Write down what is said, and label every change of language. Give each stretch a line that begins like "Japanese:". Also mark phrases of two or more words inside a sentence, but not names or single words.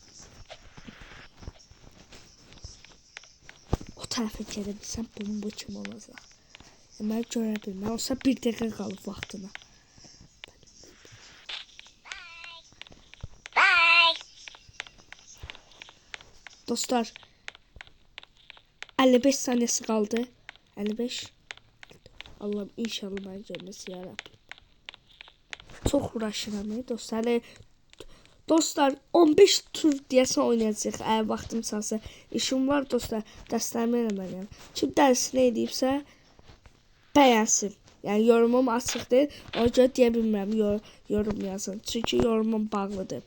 Azerbaijani: O tərəfə gedə bilsəm bunun bu kim olacaq. Mən görə bilməm. Olsa bir dəqiqə qalıb vaxtına.
Turkish: Dostlar 55 saniyesi kaldı. 55. Allah'ım inşallah ben görmesi yarabbim.
Azerbaijani: Çok uğraşıram dostlar. Dostlar 15 tur deyəsən oynayacaq. Əgər vaxtım çalsa. İşim var dostlar. Dərslərimi eləməliyəm. Kim dərsini edibsə bəyənsin. Yəni yorumum açıqdır. Ona görə deyə bilmirəm yorum yazın. Çünki yorumum bağlıdır.